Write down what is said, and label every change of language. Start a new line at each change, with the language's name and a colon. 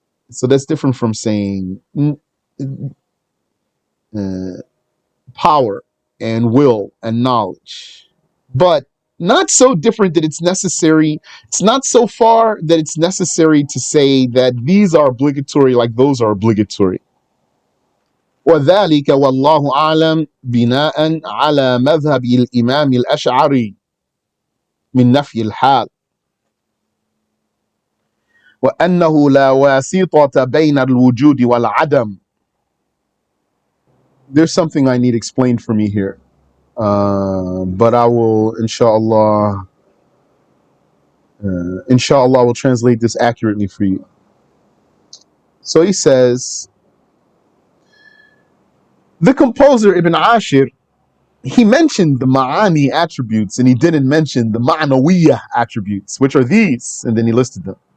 English: So that's different from saying power and will and knowledge. But not so different that it's necessary. It's not so far that it's necessary to say that these are obligatory like those are obligatory.
Arabic: وذلك والله أعلم بناء على مذهب الإمام الأشعري من نفي الحال وأنه لا واسطة بين الوجود والعدم.
English: There's something I need explained for me here, but I will inshallah will translate this accurately for you. So he says, the composer Ibn Ashir, he mentioned the ma'ani attributes and he didn't mention the ma'nawiyyah attributes, which are these, and then he listed them.